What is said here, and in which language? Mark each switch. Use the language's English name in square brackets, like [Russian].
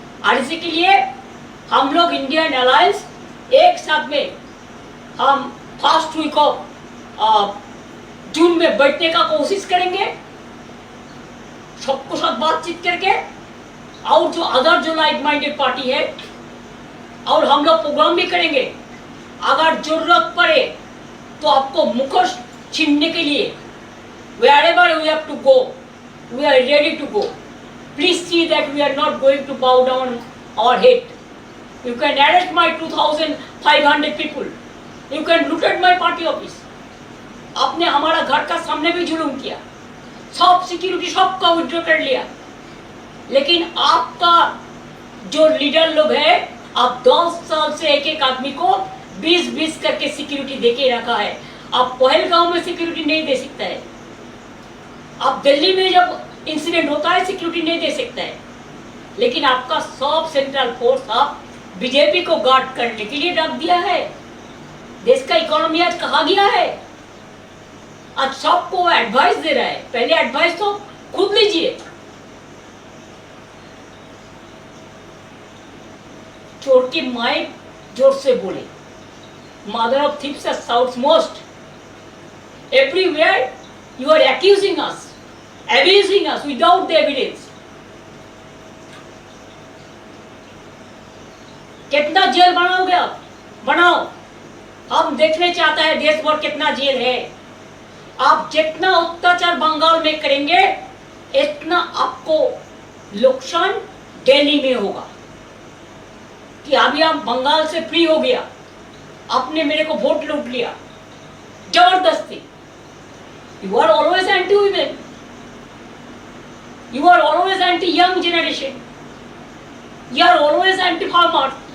[Hindi] और इसी के लिए हम लोग इंडियन अलायंस एक साथ में हम फर्स्ट वीक ऑफ जून में बैठने का कोशिश करेंगे, सबको साथ बातचीत करके। और जो अदर जो लाइक माइंडेड पार्टी है, और हम लोग प्रोग्राम भी करेंगे। अगर जरूरत पड़े तो आपको मुखोश छीनने के लिए [English] wherever we have to go, we are ready to go. Please see that we are not going to bow down our head. You can arrest my 2,500 people. You can loot at my party office. [Hindi] आपने हमारा घर का सामने भी जुलूम किया, सब security सबका विड्रॉ कर लिया। लेकिन आपका जो लीडर लोग है, आप 10 साल से एक एक आदमी को 20-20 करके सिक्योरिटी देके रखा है। आप पहलगांव में सिक्योरिटी नहीं दे सकता है, आप दिल्ली में जब इंसिडेंट होता है सिक्योरिटी नहीं दे सकता है। लेकिन आपका सब सेंट्रल फोर्स आप बीजेपी को गार्ड करने के लिए रख दिया है। देश का इकोनॉमी आज कहा गया है, आज सबको एडवाइस दे रहा है। पहले एडवाइस तो खुद लीजिए। चोर की माई जोर से बोले, [English] Mother of thieves shouts most. [Hindi] Everywhere you are accusing us, abusing us without the evidence. कितना जेल बनाओगे आप? बनाओ, हम देखने चाहते हैं देश भर कितना जेल है। आप जितना अत्याचार बंगाल में करेंगे, इतना आपको नुकसान दिल्ली में होगा। कि अभी आप बंगाल से फ्री हो गया, आपने मेरे को वोट लूट लिया जबरदस्ती। [English] You are always anti-women. You are always anti-young generation. You are always anti-farmers.